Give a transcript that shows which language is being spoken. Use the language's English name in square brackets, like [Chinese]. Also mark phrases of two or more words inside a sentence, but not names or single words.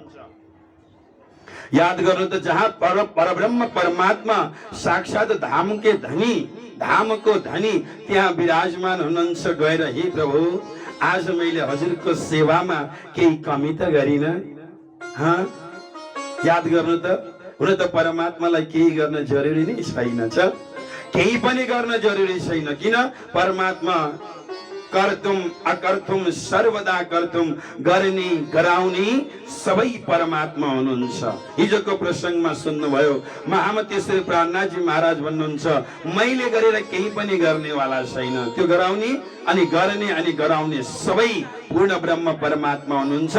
[Nepali] याद गर्नु त, जहाँ परब्रह्म परमात्मा साक्षात धामके धनी, धामको धनी त्यहाँ विराजमान हुनुहुन्छ। गएर हे प्रभु आज मैले हजुरको सेवामा केही कमी त गरिन? याद गर्नु त, हुन त परमात्मालाई केही गर्न जरुरी नै छैन, केही पनि गर्न जरुरी छैन। किन? [Sanskrit] परमात्मा कर्तुम अकर्तुम सर्वदा कर्तुम, [Nepali] गर्ने गराउने सबै परमात्मा हुनुहुन्छ। हिजोको प्रसंगमा सुन्नुभयो, महामती श्री प्राणनाथजी महाराज भन्नुहुन्छ, मैले गरेर केही पनि गर्नेवाला छैन। त्यो गराउने अनि गर्ने अनि गराउने सबै पूर्ण ब्रह्म परमात्मा हुनुहुन्छ।